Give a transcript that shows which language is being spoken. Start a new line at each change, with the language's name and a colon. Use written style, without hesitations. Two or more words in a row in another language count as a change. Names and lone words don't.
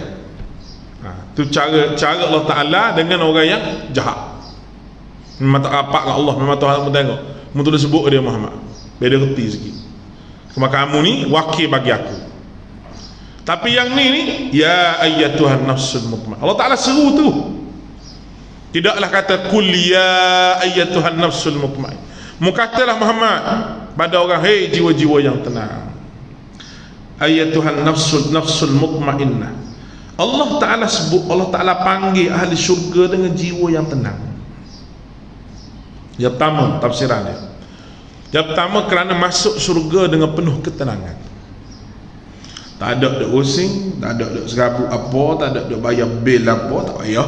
Malay: Tu cara Allah Ta'ala dengan orang yang jahat. Memang tak rapat dengan Allah, memang Tuhan pun tengok. Mu tu sebut dia Muhammad, biar dia reti sikit. Kamu ni wakil bagi aku. Tapi yang ni
Arabic: يا أيتها النفس المطمئنة.
Malay: Allah Ta'ala seru tu. Tidaklah kata
Arabic: قل يا أيتها النفس المطمئنة.
Malay: Mu katalah Muhammad pada orang, hei jiwa-jiwa yang tenang.
Arabic: أيتها النفس المطمئنة.
Malay: Allah Ta'ala sebut, Allah Ta'ala panggil ahli syurga dengan jiwa yang tenang. Yang pertama tafsiran dia, Yang pertama, kerana masuk syurga dengan penuh ketenangan. Tak ada duk pusing, tak ada duk serabut apa, tak ada duk bayar bil apa, tak payah.